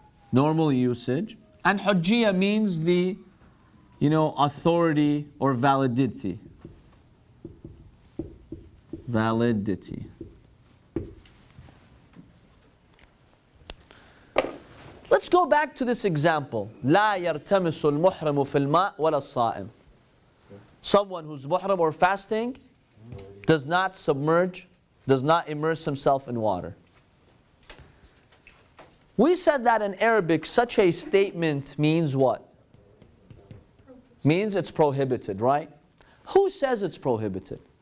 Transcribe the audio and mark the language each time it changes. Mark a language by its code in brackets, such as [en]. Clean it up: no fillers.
[en] Normal usage. And Hujjiyah means the, authority or validity. Validity. Let's go back to this example. [ar] لا يرتمس المحرم في الماء ولا الصائم. [en] Someone who's muhram or fasting does not submerge, does not immerse himself in water. We said that in Arabic, such a statement means what? Means it's prohibited, right? Who says it's prohibited?